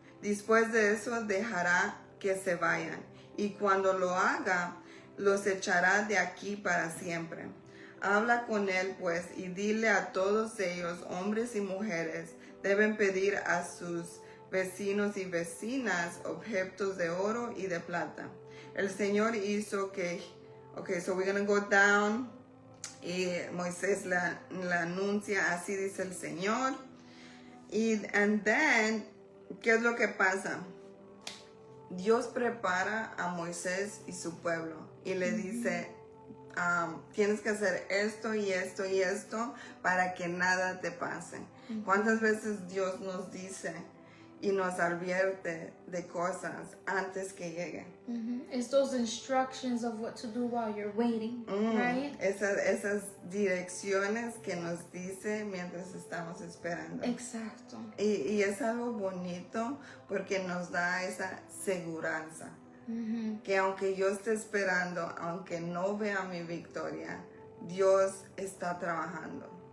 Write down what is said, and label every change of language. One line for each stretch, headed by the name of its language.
Spanish: Después de eso dejará que se vayan. Y cuando lo haga, los echará de aquí para siempre. Habla con él pues y dile a todos ellos, hombres y mujeres, deben pedir a sus vecinos y vecinas objetos de oro y de plata. El Señor hizo que...
English: Okay, so we're going to go down.
Spanish: Y Moisés la anuncia, así dice el Señor.
English: And then,
Spanish: ¿qué es lo que pasa? Dios prepara a Moisés y su pueblo y le dice, tienes que hacer esto y esto y esto para que nada te pase. ¿Cuántas veces Dios nos dice y nos advierte de cosas antes que lleguen?
English: It's those instructions of what to do while you're waiting, right?
Spanish: Esas direcciones que nos dice mientras estamos esperando. Exacto. Y es algo bonito porque nos da esa seguridad. Que aunque yo esté esperando, aunque no vea mi victoria, Dios está trabajando.